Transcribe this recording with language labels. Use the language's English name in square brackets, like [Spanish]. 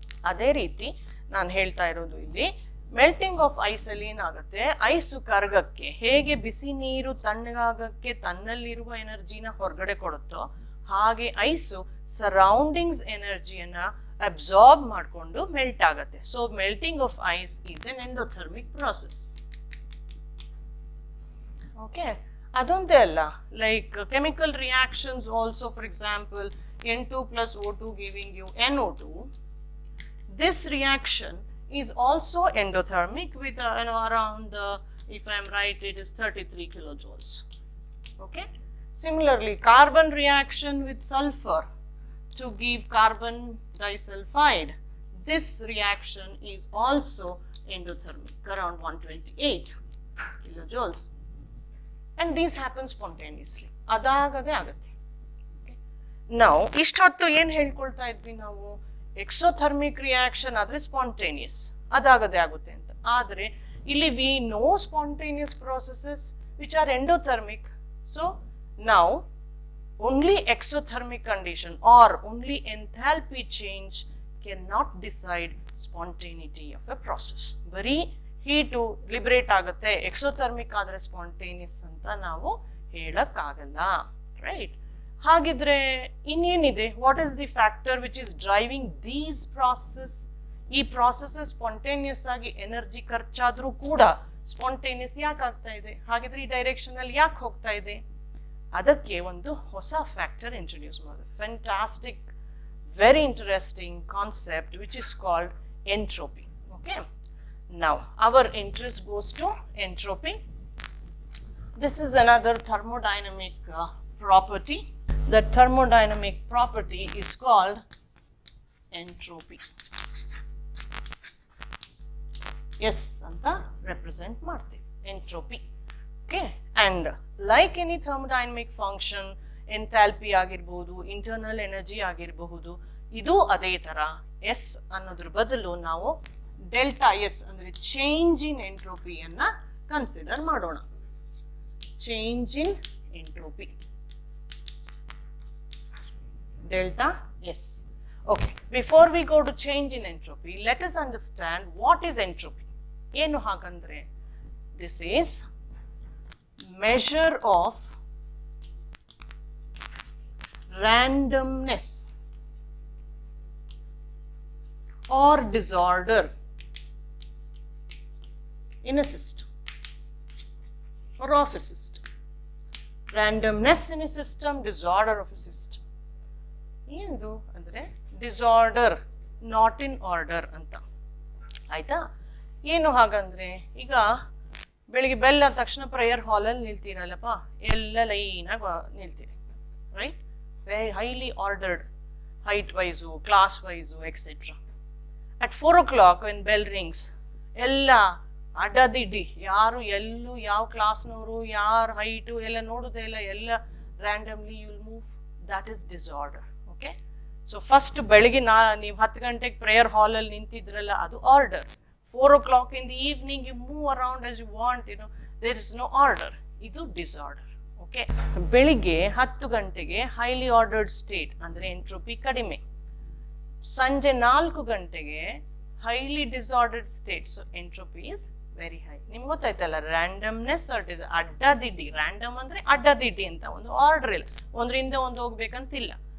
[Kannada] ಅದೇ ರೀತಿ ನಾನು ಹೇಳ್ತಾ ಇರೋದು ಇಲ್ಲಿ ಮೆಲ್ಟಿಂಗ್ ಆಫ್ ಐಸ್ ಅಲ್ಲಿ ಏನಾಗುತ್ತೆ, ಐಸು ಕರಗಕ್ಕೆ ಹೇಗೆ ಬಿಸಿ ನೀರು ತಣ್ಣಗಾಗಕ್ಕೆ ತನ್ನಲ್ಲಿರುವ ಎನರ್ಜಿನ ಹೊರಗಡೆ ಕೊಡುತ್ತೋ ಹಾಗೆ ಐಸು ಸರೌಂಡಿಂಗ್ಸ್ ಎನರ್ಜಿಯನ್ನ ಅಬ್ಸಾರ್ಬ್ ಮಾಡಿಕೊಂಡು ಮೆಲ್ಟ್ ಆಗುತ್ತೆ. [English] So melting of ice is an endothermic process. Okay, [Kannada] ಅದೊಂದೇ ಅಲ್ಲ, [English] Like chemical reactions also. For example N2 plus O2 giving you NO2. This reaction is also endothermic with around, if I am right, it is 33 kilojoules. Okay. Similarly, carbon reaction with sulfur to give carbon disulfide. This reaction is also endothermic, around 128 kilojoules. And these happen spontaneously. [Kannada] Adagade agate. Now, ಇಷ್ಟೊತ್ತು ಏನ್ ಹೇಳ್ಕೊಳ್ತಾ ಇದ್ವಿ ನಾವು? Exothermic reaction ಆದ್ರೆ spontaneous, ಅದಾಗದೆ ಆಗುತ್ತೆ ಅಂತ. ಆದ್ರೆ ಇಲ್ಲಿ [English] We know spontaneous processes which are endothermic. So now only exothermic condition or only enthalpy change cannot decide spontaneity of a process. [Kannada] ಬರೀ ಹೀಟು ಲಿಬರೇಟ್ ಆಗುತ್ತೆ, ಎಕ್ಸೋಥರ್ಮಿಕ್ ಆದ್ರೆ ಸ್ಪಾಂಟೇನಿಯಸ್ ಅಂತ ನಾವು ಹೇಳಕ್ಕಾಗಲ್ಲ, ರೈಟ್? ಹಾಗಿದ್ರೆ ಇನ್ನೇನಿದೆ? [English] What is the factor which is driving these processes? [Kannada] ಈ processes spontaneous ಆಗಿ ಎನರ್ಜಿ ಖರ್ಚಾದ್ರೂ ಕೂಡ ಸ್ಪಾಂಟೇನಿಯಸ್ ಯಾಕೆ ಆಗ್ತಾ ಇದೆ? ಹಾಗಿದ್ರೆ ಈ ಡೈರೆಕ್ಷನ್ ಅಲ್ಲಿ ಯಾಕೆ ಹೋಗ್ತಾ ಇದೆ? ಅದಕ್ಕೆ ಒಂದು ಹೊಸ ಫ್ಯಾಕ್ಟರ್ ಇಂಟ್ರೊಡ್ಯೂಸ್ ಮಾಡಿದೆ. [English] Fantastic, very interesting concept which is called entropy. Okay, now our interest goes to entropy. This is another thermodynamic property. The thermodynamic property is called entropy. Yes, [Kannada] anta [English] represent [Kannada] ಮಾಡ್ತೀವಿ [English] entropy. [Kannada] Okay, and like any thermodynamic function, enthalpy ಆಗಿರಬಹುದು, internal energy ಆಗಿರಬಹುದು, ಇದು ಅದೇ ತರ S ಅನ್ನೋದ್ರ ಬದಲು ನಾವು delta S ಅಂದ್ರೆ ಚೇಂಜ್ ಇನ್ ಎಂಟ್ರೋಪಿಯನ್ನ ಕನ್ಸಿಡರ್ ಮಾಡೋಣ. [English] Change in entropy, delta S. Okay, before we go to change in entropy, let us understand what is entropy. [Kannada] ಏನು ಹಾಗಂದ್ರೆ, [English] this is measure of randomness or disorder in a system or of a system. Randomness in a system, disorder of a system. [Kannada] ಏನು ಅಂದ್ರೆ disorder, not in order ಅಂತ, ಆಯ್ತಾ? ಏನು ಹಾಗಂದ್ರೆ, ಈಗ ಬೆಳಿಗ್ಗೆ ಬೆಲ್ ಆದ ತಕ್ಷಣ ಪ್ರೇಯರ್ ಹಾಲಲ್ಲಿ ನಿಲ್ತೀರಲ್ಲಪ್ಪ, ಎಲ್ಲ ಲೈನಾಗಿ ನಿಲ್ತೀರಿ, right? [English] Very highly ordered, height wise, class wise, etcetera. At 4 o'clock when bell rings, [Kannada] ಎಲ್ಲ ಅಡ್ಡದಿಡ್ಡಿ, ಯಾರು ಎಲ್ಲೂ ಯಾವ ಕ್ಲಾಸ್ನವರು ಯಾರ ಹೈಟು ಎಲ್ಲ ನೋಡುದೇ ಇಲ್ಲ, ಎಲ್ಲ [English] Randomly you will move. That is disorder. [Kannada] Okay, so first ಬೆಳಿಗ್ಗೆ ನೀವು 10 ಗಂಟೆಗೆ ಪ್ರೇಯರ್ ಹಾಲಲ್ಲಿ ನಿಂತಿದ್ರಲ್ಲ, ಅದು order. [English] 4 o'clock in the evening you move around as you want, there is no order. [Kannada] ಇದು ಡಿಸಾರ್ಡರ್. ಓಕೆ, ಬೆಳಿಗ್ಗೆ 10 ಗಂಟೆಗೆ ಹೈಲಿ ಆರ್ಡರ್ಡ್ ಸ್ಟೇಟ್ ಅಂದ್ರೆ entropy ಕಡಿಮೆ, ಸಂಜೆ 4 ಗಂಟೆಗೆ highly ಡಿಸಾರ್ಡರ್ಡ್ state, [English] So entropy is very high. [Kannada] ನಿಮ್ಗೆ ಗೊತ್ತಾಯ್ತಲ್ಲ, ರ್ಯಾಂಡಮ್ನೆಸ್ ಅಡ್ಡದಿಡ್ಡಿ. ರ್ಯಾಂಡಮ್ ಅಂದ್ರೆ ಅಡ್ಡದಿಡ್ಡಿ ಅಂತ, ಒಂದು ಆರ್ಡರ್ ಇಲ್ಲ, ಒಂದ್ರಿಂದ ಒಂದು ಹೋಗ್ಬೇಕಂತಿಲ್ಲ.